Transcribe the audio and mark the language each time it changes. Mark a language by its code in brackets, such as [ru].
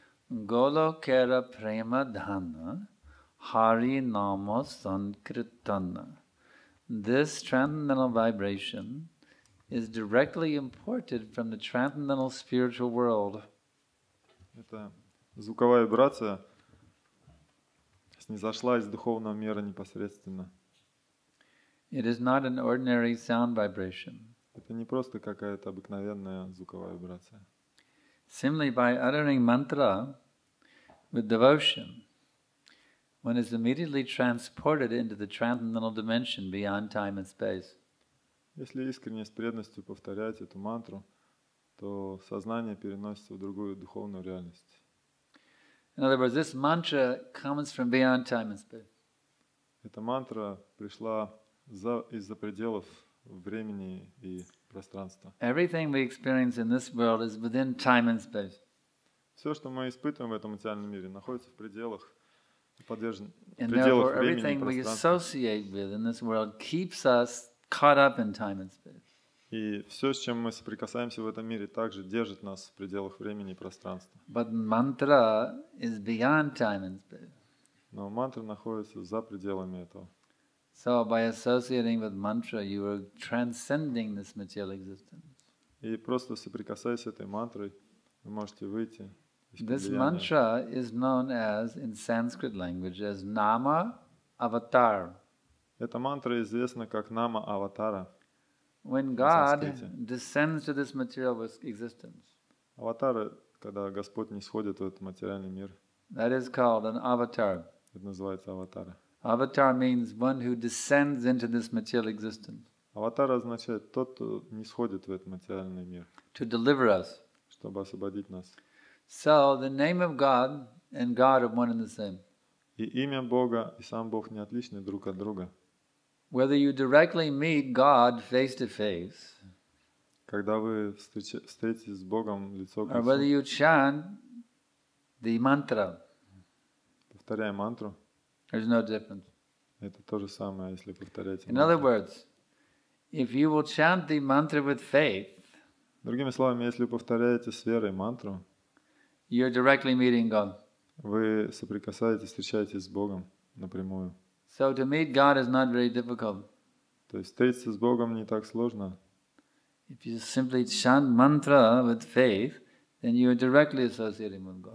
[bn] Golokera prema dhana Hari Nama Sankirtana. [en] This transcendental vibration is directly imported from the transcendental spiritual world. [ru] Эта звуковая вибрация снизошла из духовного мира непосредственно. [en] It is not an ordinary sound vibration. [ru] Это не просто какая-то обыкновенная звуковая вибрация. [en] Simply by uttering mantra with devotion, one is immediately transported into the transcendental dimension beyond time and space. [ru] Если искренне с преданностью повторять эту мантру, то сознание переносится в другую духовную реальность. [en] In other words, this mantra comes from beyond time and space. [ru] Эта мантра пришла из-за пределов времени и пространства. [en] Everything we experience in this world is within time and space. [ru] Все, что мы испытываем в этом материальном мире, находится в пределах, [en] And therefore, everything we associate with in this world keeps us caught up in time and space. [ru] И все, с чем мы соприкасаемся в этом мире, также держит нас в пределах времени и пространства. [en] But mantra is beyond time and space. [ru] Но мантра находится за пределами этого. [en] So by associating with mantra, you are transcending this material existence. [ru] И просто соприкасаясь с этой мантрой, вы можете выйти из [en] This [ru] влияния. [en] mantra is known as, in Sanskrit language, as Nama Avatar. [ru] Эта мантра известна как Нама Аватара. [en] When God descends to this material existence, [ru] Аватара, когда Господь не сходит в этот материальный мир. [en] that is called an avatar. [ru] Это называется аватара. [en] Avatar means one who descends into this material existence. [ru] Аватар означает тот, кто не сходит в этот материальный мир, [en] To deliver us. [ru] чтобы освободить нас. [en] So the name of God and God are one and the same. [ru] И имя Бога и сам Бог не отличны друг от друга. [en] Whether you directly meet God face to face, [ru] Когда вы встретитесь с Богом лицо к [en] or whether [ru] лицу, [en] you chant the mantra, [ru] повторяя мантру, [en] there's no difference. [ru] это то же самое, если повторяете [en] In other [ru] мантру. [en] words, if you will chant the mantra with faith, [ru] Другими словами, если вы повторяете с верой мантру, [en] you're directly meeting God. [ru] вы соприкасаетесь, встречаетесь с Богом напрямую. [en] So to meet God is not very difficult. [ru] То есть встретиться с Богом не так сложно. [en] If you simply chant mantra with faith, then you are directly associating with God.